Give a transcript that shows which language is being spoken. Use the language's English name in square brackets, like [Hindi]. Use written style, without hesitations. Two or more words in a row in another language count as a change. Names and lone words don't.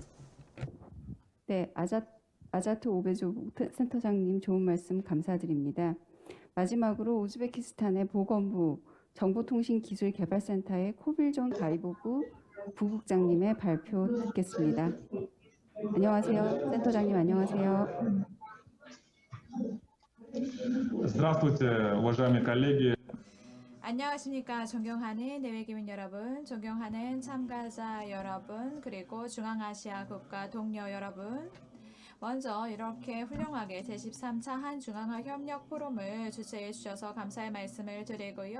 [Korean] 네, 아자트 오베조 센터장님 좋은 말씀 감사드립니다. 마지막으로 우즈베키스탄의 보건부 정보통신기술개발센터의 코빌존 가이보브 부국장님의 발표 듣겠습니다. 안녕하세요. 센터장님 안녕하세요. [Russian] Здравствуйте, уважаемые коллеги. [Korean] 안녕하십니까. 존경하는 내외기민 여러분, 존경하는 참가자 여러분, 그리고 중앙아시아 국가 동료 여러분. 먼저 이렇게 훌륭하게 제13차 한중앙아 협력 포럼을 주최해 주셔서 감사의 말씀을 드리고요.